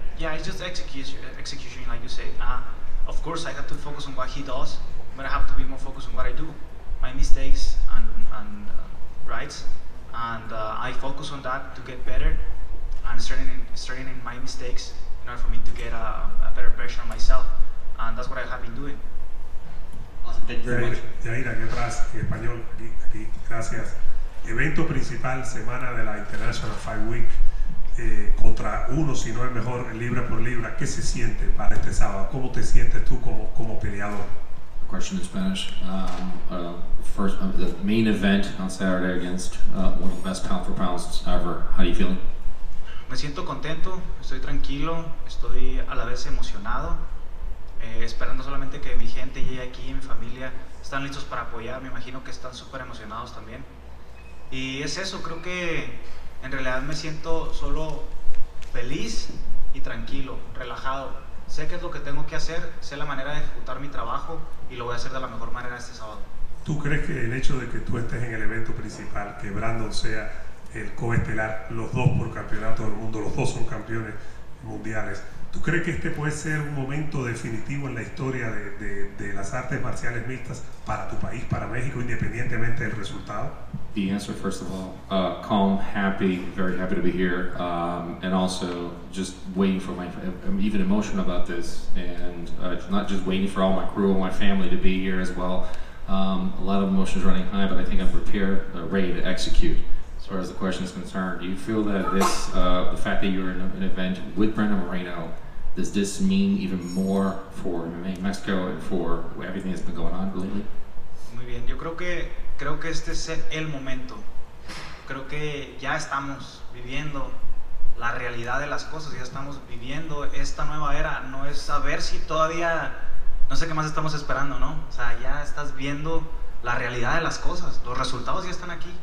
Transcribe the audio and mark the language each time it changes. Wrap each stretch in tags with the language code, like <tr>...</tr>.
<en>Yeah, it's just execution, like you say. Of course, I have to focus on what he does, but I have to be more focused on what I do, my mistakes and rights, and I focus on that to get better and strengthening my mistakes in order for me to get a better version of myself, and that's what I have been doing. Awesome, thank you very much.</en> <es>Yair, aquí atrás, en español, aquí, gracias. Evento principal, semana de la International Fight Week, contra uno, si no el mejor, libra por libra. ¿Qué se siente para este sábado? ¿Cómo te sientes tú como peleador?</es> <en>Question in Spanish. First, the main event on Saturday against one of the best pound for pounds ever. How are you feeling?</en> <es>Me siento contento, estoy tranquilo, estoy a la vez emocionado, esperando solamente que mi gente llegue aquí, mi familia, están listos para apoyar, me imagino que están súper emocionados también. Y es eso, creo que en realidad me siento solo feliz y tranquilo, relajado. Sé qué es lo que tengo que hacer, sé la manera de ejecutar mi trabajo y lo voy a hacer de la mejor manera este sábado. ¿Tú crees que el hecho de que tú estés en el evento principal, que Brandon sea el coestelar, los dos por campeonato del mundo, los dos son campeones mundiales, ¿tú crees que este puede ser un momento definitivo en la historia de las artes marciales mixtas para tu país, para México, independientemente del resultado?</es> <en>The answer, first of all, calm, happy, very happy to be here, and also just waiting for I'm even emotional about this, and not just waiting for all my crew and my family to be here as well. A lot of emotions running high, but I think I'm prepared, ready to execute. As far as the question is concerned, do you feel that this, the fact that you're in an event with Brandon Moreno, does this mean even more for MMA Mexico and for everything that's been going on lately?</en> <es>Muy bien, yo creo que este es el momento. Creo que ya estamos viviendo la realidad de las cosas, ya estamos viviendo esta nueva era. No es saber si todavía, no sé qué más estamos esperando, ¿no? O sea, ya estás viendo la realidad de las cosas. Los resultados ya están aquí.</es>